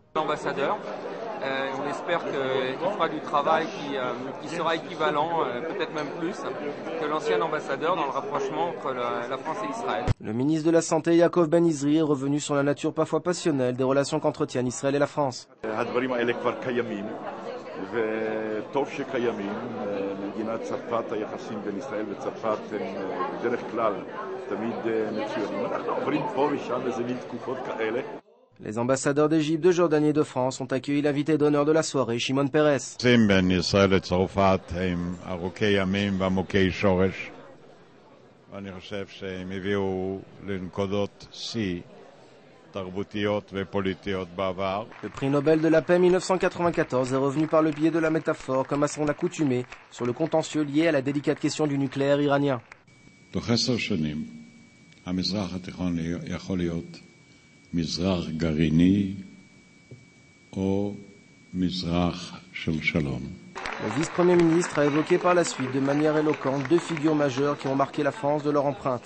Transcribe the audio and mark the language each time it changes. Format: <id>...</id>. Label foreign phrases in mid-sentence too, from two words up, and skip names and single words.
<fr>L'ambassadeur, on espère qu'il fera du travail qui sera équivalent, peut-être même plus, que l'ancien ambassadeur dans le rapprochement entre la France et Israël. Le ministre de la Santé, Yaakov Ben Izri, est revenu sur la nature parfois passionnelle des relations qu'entretiennent Israël et la France.</fr> <he>וטוב שקיימים, מדינת צרפת, היחסים בין ישראל וצרפת הם בדרך כלל תמיד מצוינים. אנחנו עוברים פה ושם איזה מין תקופות כאלה.</he> <fr>Les ambassadeurs d'Égypte, de Jordanie et de France ont accueilli l'invité d'honneur de la soirée, Shimon Peres.</fr> <he>בין ישראל לצרפת הם ארוכי ימים ועמוקי שורש, ואני חושב שהם הביאו לנקודות שיא.</he> <fr>Le prix Nobel de la paix 1994 est revenu par le biais de la métaphore, comme à son accoutumée, sur le contentieux lié à la délicate question du nucléaire iranien. Le vice-premier ministre a évoqué par la suite de manière éloquente deux figures majeures qui ont marqué la France de leur empreinte.</fr>